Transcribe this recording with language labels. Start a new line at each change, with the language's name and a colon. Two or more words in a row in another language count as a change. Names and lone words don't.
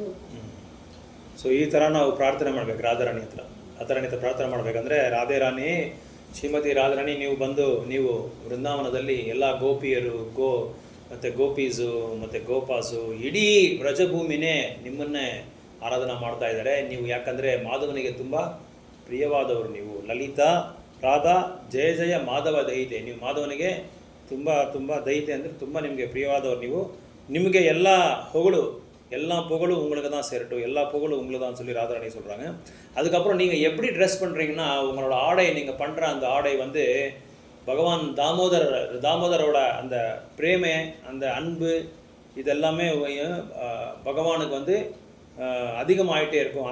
Kannada: ಸೊ ಈ ಥರ ನಾವು ಪ್ರಾರ್ಥನೆ ಮಾಡಬೇಕು ರಾಧಾರಾಣಿ ಹತ್ರ ಪ್ರಾರ್ಥನೆ ಮಾಡಬೇಕಂದ್ರೆ, ರಾಧೆ ರಾಣಿ, ಶ್ರೀಮತಿ ರಾಧಾರಾಣಿ, ನೀವು ವೃಂದಾವನದಲ್ಲಿ ಎಲ್ಲ ಗೋಪಿಯರು ಮತ್ತು ಗೋಪೀಸು ಮತ್ತು ಗೋಪಾಸು ಇಡೀ ವ್ರಜಭೂಮಿನೇ ನಿಮ್ಮನ್ನೇ ಆರಾಧನೆ ಮಾಡ್ತಾ ಇದ್ದಾರೆ. ನೀವು ಯಾಕಂದರೆ ಮಾಧವನಿಗೆ ತುಂಬ ಪ್ರಿಯವಾದವರು. ನೀವು ಲಲಿತಾ, ರಾಧಾ, ಜಯ ಜಯ ಮಾಧವ ದೈತೆ. ನೀವು ಮಾಧವನಿಗೆ ತುಂಬ ದೈತೆ ಅಂದರೆ ತುಂಬ ನಿಮಗೆ ಪ್ರಿಯವಾದವರು. ನಿಮಗೆ ಎಲ್ಲ
Tamil: புகழு உங்களுக்கு தான் சேரட்டும், எல்லா புகழும் உங்களுக்கு தான் சொல்லி ராதாராணி சொல்கிறாங்க. அதுக்கப்புறம் நீங்கள் எப்படி ட்ரெஸ் பண்ணுறீங்கன்னா, உங்களோட ஆடை, நீங்கள் பண்ணுற அந்த ஆடை வந்து பகவான் தாமோதரோட அந்த பிரேமை, அந்த அன்பு, இதெல்லாமே பகவானுக்கு வந்து அதிகமாகிட்டே இருக்கும்.